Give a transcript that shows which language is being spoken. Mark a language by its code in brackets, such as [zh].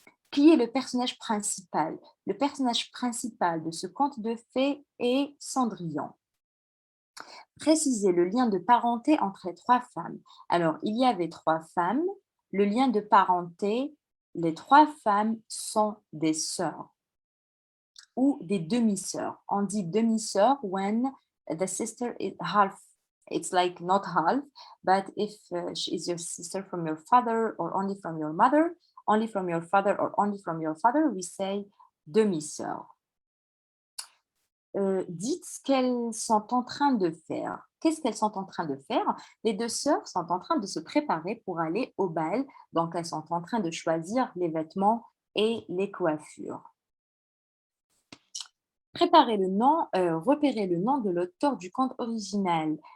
[fr] Qui est le personnage principal? Le personnage principal de ce conte de fées est Cendrillon. Précisez le lien de parenté entre les 3 femmes. Alors, il y avait 3 femmes. Le lien de parenté, les 3 femmes sont des sœurs ou des demi-sœurs. On dit demi-sœur [en] when the sister is half. It's like not half, but if she is your sister from your father or only from your mother, only from your father or only from your father, we say [fr] demi-sœur. Dites ce qu'elles sont en train de faire. Qu'est-ce qu'elles sont en train de faire? Les 2 sœurs sont en train de se préparer pour aller au bal. Donc, elles sont en train de choisir les vêtements et les coiffures. Repérez le nom de l'auteur du conte original.